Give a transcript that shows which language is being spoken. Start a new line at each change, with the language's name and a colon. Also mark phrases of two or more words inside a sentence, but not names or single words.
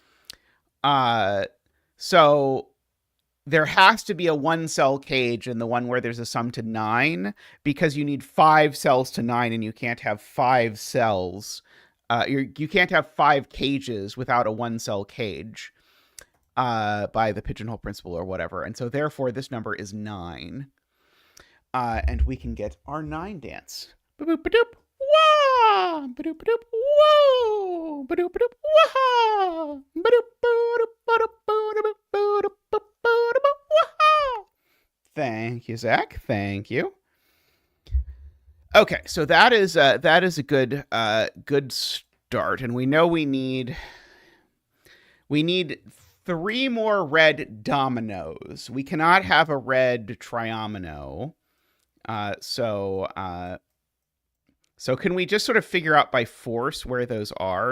English: So there has to be a 1 cell cage in the one where there's a sum to 9, because you need 5 cells to 9, and you can't have 5 cells. You can't have 5 cages without a 1 cell cage by the pigeonhole principle or whatever. And so therefore this number is 9. And we can get our 9 dance. Ba-doop-ba-doop. Wah! Ba-doop ba-doop. Whoa! Ba-doop ba-doop. Wah! Ba-doop ba-doop ba-doop ba-doop ba-doop ba-doop. Wah! Thank you, Zach. Thank you. Okay, so that is a good start, and we know we need 3 more red dominoes. We cannot have a red triomino. So can we just sort of figure out by force where those are?